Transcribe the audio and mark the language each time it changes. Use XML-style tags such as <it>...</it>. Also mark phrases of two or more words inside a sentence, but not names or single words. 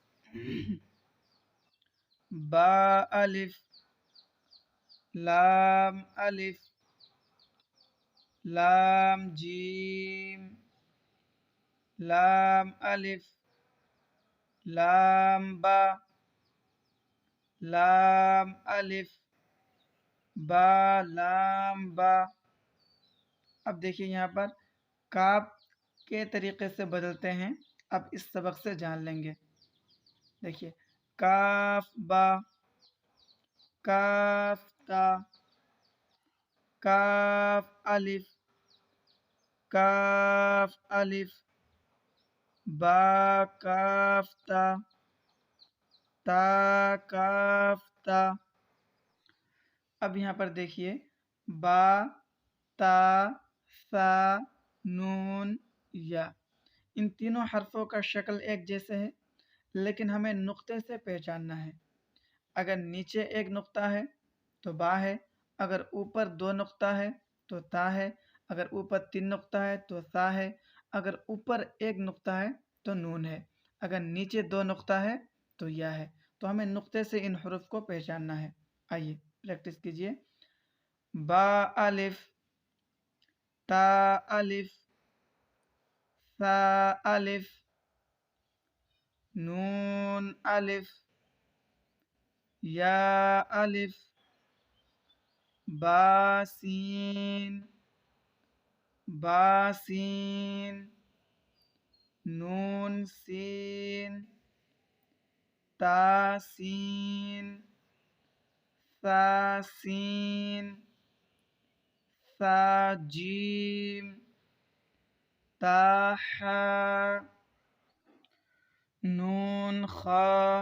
<ur>با الف، لام الف، لام جیم، لام الف، لام با، لام الف، با لام با۔ اب دیکھیے یہاں پر کاف کے طریقے سے بدلتے ہیں، اب اس سبق سے جان لیں گے۔ دیکھیے کاف با، کاف تا، کاف الف، کاف الف، با کاف تا، تا کاف تا۔ اب یہاں پر دیکھیے با، تا، ثا، نون، یا، ان تینوں حرفوں کا شکل ایک جیسے ہے، لیکن ہمیں نقطے سے پہچاننا ہے۔ اگر نیچے ایک نقطہ ہے تو با ہے، اگر اوپر 2 نقطہ ہے تو تا ہے، اگر اوپر 3 نقطہ ہے تو ثا ہے، اگر اوپر 1 نقطہ ہے تو نون ہے، اگر نیچے 2 نقطہ ہے تو یا ہے۔ تو ہمیں نقطے سے ان حروف کو پہچاننا ہے۔ آئیے پریکٹس کیجئے۔ با الف، تا الف، ثا الف، نون الف، یا الف، با سین، با سین، نون سین، تا سین، ثا سین، ثا جیم، تا حا، نون خا،</ur>